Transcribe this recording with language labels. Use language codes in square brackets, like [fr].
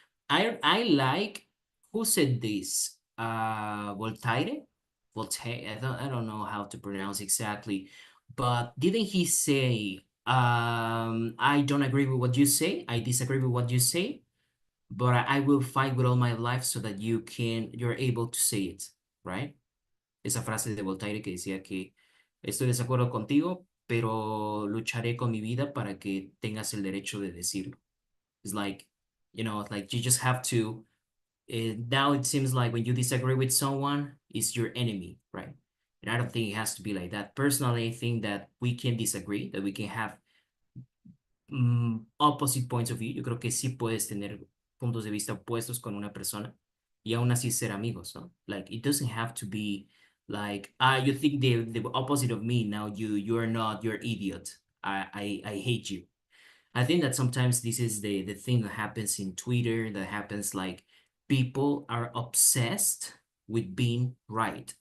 [en] I like who said this? Voltaire? Voltaire. I don't know how to pronounce exactly, but didn't he say I don't agree with what you say, I disagree with what you say, but I will fight with all my life so that you're able to say it, right? [es] Esa frase de Voltaire que decía que estoy de desacuerdo contigo, pero lucharé con mi vida para que tengas el derecho de decirlo. [en] It's like, it's like you just have to. Now it seems like when you disagree with someone, it's your enemy, right? And I don't think it has to be like that. Personally, I think that we can disagree, that we can have opposite points of view. [es] Yo creo que sí puedes tener puntos de vista opuestos con una persona y aún así ser amigos, ¿no? [en] Like it doesn't have to be like you think the opposite of me, now you're not, you're idiot. I hate you. I think that sometimes this is the thing that happens in Twitter, that happens like people are obsessed with being right.